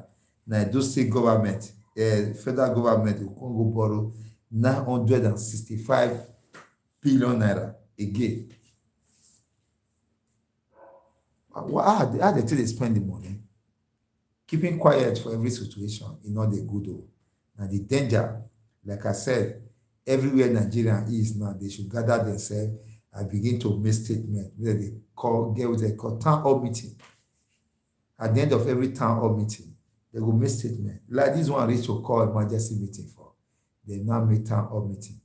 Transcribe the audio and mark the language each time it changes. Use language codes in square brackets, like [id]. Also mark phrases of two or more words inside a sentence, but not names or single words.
[pcm] Na Edo state government, federal government go come go borrow 965 billion naira again. How they take dey spend the money? Keeping quiet for every situation e no dey good o. Na the danger, like I said, everywhere Nigeria is now, they should gather themselves and begin to make statement wey they call town hall meeting. At the end of every town hall meeting, they go make statement. Like this one reach to call emergency meeting for. They now make town hall meeting.